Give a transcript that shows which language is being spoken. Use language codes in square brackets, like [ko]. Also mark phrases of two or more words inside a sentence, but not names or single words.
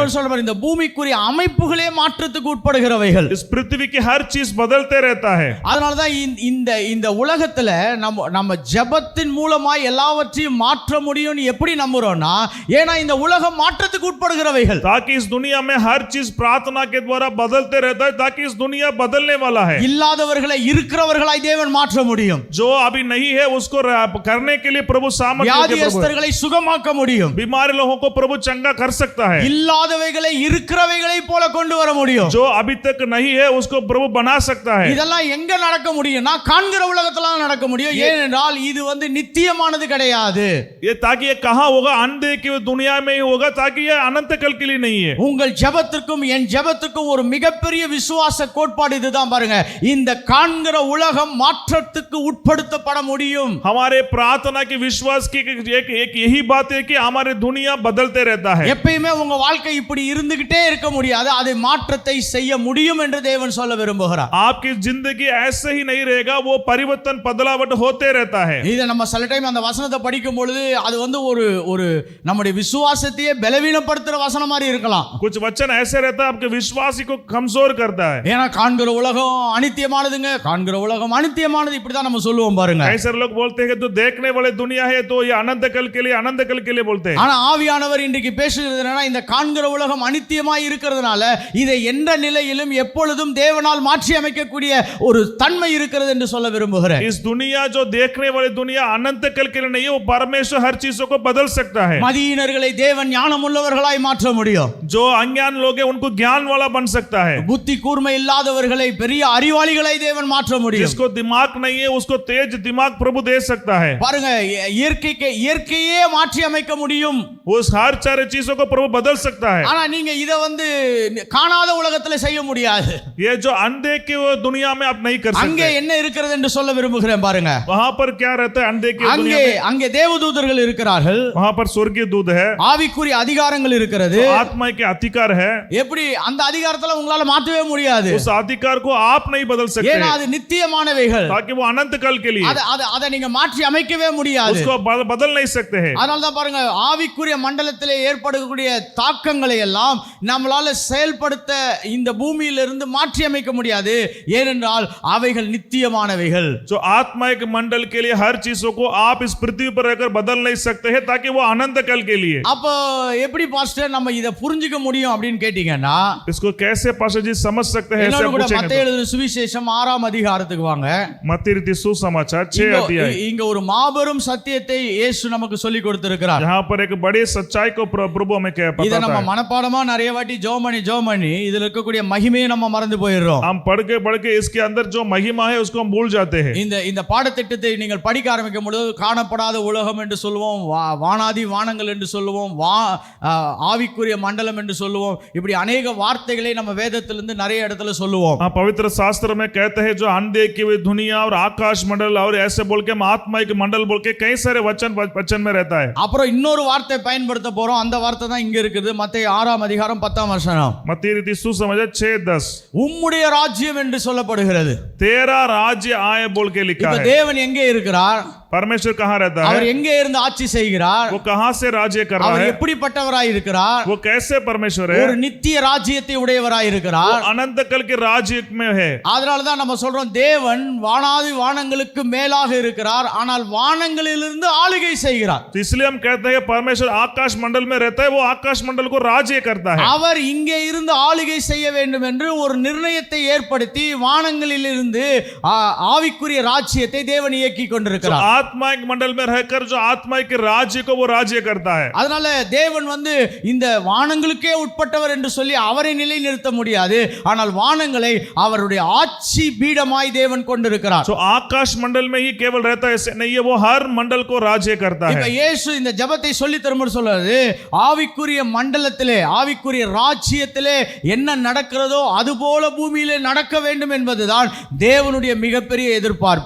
[ta] இன்னொரு சொல்ற இந்த பூமிக்குரிய அமைப்புகளே மாற்றத்துக்கு உட்படுகிறவைகள்। [hi] इस पृथ्वी की हर चीज बदलते रहता है। [ta] அதனால தான் இந்த உலகத்துல நம்ம ஜெபத்தின் மூலமா எல்லாவற்றையும் மாற்ற முடியும்னு எப்படி நம்புறோம்னா ஏன்னா இந்த உலகம் மாற்றத்துக்கு உட்படுகிறவைகள்। [hi] ताकि इस दुनिया में हर चीज प्रार्थना के द्वारा बदलते रहता है ताकि इस दुनिया बदलने वाला है। [ta] இல்லாதவர்களை இருக்கிறவர்களாய் தேவன் மாற்ற முடியும்। [hi] जो अभी नहीं है उसको करने के लिए प्रभु सामर्थ्य के प्रभु [ta] வியாதியஸ்தர்களை சுகமாக்க முடியும்। [hi] बीमार लोगों को प्रभु चंगा कर सकता है। [ta] இல்லாதவைகளை இருக்கிறவைகளை போல கொண்டு வர முடியும்। [hi] जो अभी तक नहीं है उसको प्रभु बना सकता है। [ta] இதெல்லாம் எங்க நடக்க முடியும்னா காண்கிற உலகத்துல நடக்க முடியும் ஏனென்றால் இது நித்தியமானது கிடையாது। [hi] ये ताकि ये कहां होगा अनदेखे दुनिया में ही होगा ताकि ये अनंत काल के लिए नहीं है। [ta] உங்கள் ஜெபத்திற்கும் என் ஜெபத்திற்கும் ஒரு மிகப்பெரிய விசுவாச கோட்பாடு இதுதான் பாருங்க இந்த காண்கிற உலகம் மாற்றத்துக்கு உட்படுத்தப்பட முடியும்। [hi] हमारे प्रार्थना की विश्वास की एक यही बात है कि हमारे दुनिया बदलते रहता है। [ta] எப்பயுமே உங்க வாழ்க்கை இப்படி இருந்துகிட்டே இருக்க முடியாது அதை மாற்றத்தை செய்ய முடியும் என்று தேவன் சொல்ல விரும்புகிறார்। [hi] आपकी जिंदगी ऐसे ही नहीं रहेगा वो परिवर्तन बदलावट होते रहता है। [ta] இத நம்ம சில டைம் அந்த வசனத்தை படிக்கும் பொழுது அது ஒரு நம்முடைய விசுவாசத்தையே பலவீனப்படுத்துற வசனம் மாதிரி இருக்கலாம்। [hi] कुछ वचन ऐसे रहता है आपके विश्वासी को कमजोर करता है। [ta] ஏன்னா காண்கிற உலகம் அநித்தியமானதுங்க காண்கிற உலகம் அநித்தியமானது இப்படி தான் நம்ம சொல்லுவோம் பாருங்க। [hi] ऐसे लोग बोलते हैं कि तो देखने वाले दुनिया है तो ये अनंत काल के लिए बोलते हैं। [ta] ஆனா ஆவியானவர் இன்றைக்கு பேசுகிறது என்னன்னா, இந்த காண்கிற உலகம் அனித்தியமாய் இருக்கிறதுனால இதை எந்த நிலையிலும் எப்பொழுதும் தேவனால் மாற்றி அமைக்கக்கூடிய ஒரு தன்மை இருக்கிறது என்று சொல்ல விரும்புகிறேன். [hi] इस दुनिया जो देखने वाली दुनिया अनंत काल के लिए नहीं है, वो परमेश्वर हर चीजों को बदल सकता है. [ta] மதியினர்களை தேவன் ஞானமுள்ளவர்களாய் மாற்ற முடியும். [hi] जो अज्ञान लोग हैं उनको ज्ञान वाला बन सकता है. [ta] புத்தி கூர்மை இல்லாதவர்களை பெரிய அறிவாளிகளை தேவன் மாற்ற முடியும். [hi] जिसको दिमाग नहीं है उसको तेज दिमाग प्रभु दे सकता है. [ta] பாருங்க, இயற்கையே மாற்றி அமைக்க முடியும். [hi] उस हर सारे चीजों को प्रभु बदल सकता है. [ta] ஆனா நீங்க இத காணாத உலகத்துல செய்ய முடியாது. [hi] ये जो अनदेखी वो दुनिया में आप नहीं कर सकते. [ta] அங்கே என்ன இருக்கிறது என்று சொல்ல விரும்புகிறேன். பாருங்க, [hi] वहां पर क्या रहता है अनदेखी दुनिया में. [ta] அங்கே தேவதூதர்கள் இருக்கிறார்கள். [hi] वहां पर स्वर्गीय दूत है. [ta] ஆவிக்குரிய அதிகாரங்கள் இருக்கிறது. [hi] आत्मा के अधिकार है. [ta] எப்படி அந்த அதிகாரத்துல உங்களால மாற்றவே முடியாது. [hi] उस अधिकार को आप नहीं बदल सकते. [ta] ஏன்னா அது நித்தியமானவைகள். [hi] ताकि वो अनंत काल के लिए [ta] அதை நீங்க மாற்றி அமைக்கவே முடியாது. [hi] उसको बदल नहीं सकते हैं. [ta] அதனால தான் பாருங்க, ஆவிக்குரிய மண்டலத்திலே ஏற்படக்கூடிய தாக்கங்களை எல்லாம் நம்மளால செயல்படுத்த இந்த பூமியிலிருந்து மாற்றி அமைக்க முடியாது. ஏனென்றால் அவைகள் நித்தியமானவைகள். [hi] जो आत्मिक मंडल के लिए हर चीजों को आप इस पृथ्वी पर रहकर बदल नहीं सकते हैं, ताकि वो अनंत काल के लिए. [ta] அப்போ எப்படி பாஸ்டர் நம்ம இத புரிஞ்சிக்க முடியும் அப்படினு கேட்டிங்கனா, [hi] इसको कैसे पास्टर जी समझ सकते हैं? ऐसे पूछेंगे. [ta] மத்தேயு எழுதின சுவிசேஷம் 6ஆம் அதிகாரத்துக்கு வாங்க. [hi] मत्ती रचित सुसमाचार 6 अध्याय. [ta] இங்க ஒரு மாபெரும் சத்தியத்தை இயேசு நமக்கு சொல்லி கொடுத்திருக்கிறார். [hi] यहाँ पर एक बड़ी सच्चाई को प्रभु हमें क्या बताता है. [ta] இத நம்ம மனப்பாடமா நிறைய வாட்டி ஜெபம் பண்ணி இதுல இருக்கக்கூடிய மகிமையை நம்ம மறந்து போயிடுறோம். [hi] हम पढ़ के इसके अंदर जो महिमा है उसको हम भूल जाते हैं. [ta] இந்த பாடத்திட்டத்தை நீங்கள் படிக்க ஆரம்பிக்கும் பொழுது காணப்படாத உலகம் என்று சொல்லுவோம், வானாதி வானங்கள் என்று சொல்லுவோம், ஆவிக்குரிய மண்டலம் என்று சொல்லுவோம். இப்படி अनेक வார்த்தைகளை நம்ம வேதத்திலிருந்து நிறைய இடத்துல சொல்லுவோம். [hi] हाँ, पवित्र शास्त्र में कहते हैं जो अनदेखी हुई दुनिया और आकाश मंडल और ऐसे बोल के हम आत्मिक मंडल बोल के कई सारे वचन में रहता है. [ta] அப்புறம் இன்னொரு வார்த்தை பயன்படுத்த போறோம். அந்த வார்த்தை தான் இங்க இருக்குது. மத்தேயு 6ஆம் அதிகாரம் 10ஆம் வசனம். [hi] मत्ती रचित सुसमाचार 6:10. [ta] உம்முடைய ராஜ்யம் என்று சொல்லப்படுகிறது. [hi] तेरा राज्य आए बोल के लिखा [ta] இப்ப [hi] है. [ta] தேவன் எங்கே இருக்கிறார்? [hi] परमेश्वर कहाँ रहता है? [ta] அவர் எங்கே இருந்து ஆட்சி செய்கிறார்? [hi] वो कहाँ से राज्य कर रहा [ta] அவர் [hi] है? [ta] எப்படிப்பட்டவராய் இருக்கிறார்? [hi] वो कैसे परमेश्वर है? [ta] ஒரு நித்திய ராஜ்யத்தை உடையவராய் இருக்கிறார். [hi] अनंत काल के राज्य में है. [ta] அதனால தான் நம்ம சொல்றோம், தேவன் வானாதி வானங்களுக்கு மேலாக இருக்கிறார், ஆனால் வானங்களிலிருந்து ஆளுகை செய்கிறார். [hi] तो इसलिए हम कहते हैं परमेश्वर आकाश मंडल में रहता है, वो आकाश मंडल को राज्य करता है. [ta] அவர் இங்கே इருந்து ஆளுகை செய்ய வேண்டும் என்று ஒரு நிர்ணயத்தை ஏற்படுத்தி வானங்களிலிருந்து ஆவிக்குரிய ராஜ்யத்தை தேவன் இயக்கி கொண்டிருக்கிறார். [hi] आत्मिक मंडल में रहकर जो आत्मिक राज्य को वो राज्य करता है. [ta] அதனால தேவன் இந்த வானங்களுக்கே உட்பட்டவர் என்று சொல்லி அவரை நிலைநிறுத்த முடியாது. ஆனால் வானங்களை அவருடைய ஆட்சி பீடமாய் தேவன் கொண்டிருக்கிறார். [hi] तो आकाश मंडल में ही केवल रहता है ऐसे नहीं है, वो हर मंडल को राज्य करता है. [ta] இப்ப இயேசு இந்த ஜெபத்தை சொல்லி தரும்போது சொல்றாரு, ஆவிக்குரிய மண்டலத்திலே ஆவிக்குரிய ராஜ்யத்திலே என்ன நடக்கிறதோ அதுபோல பூமியிலே நடக்க வேண்டும் என்பதுதான் தேவனுடைய மிகப்பெரிய எதிர்பார்ப்பு.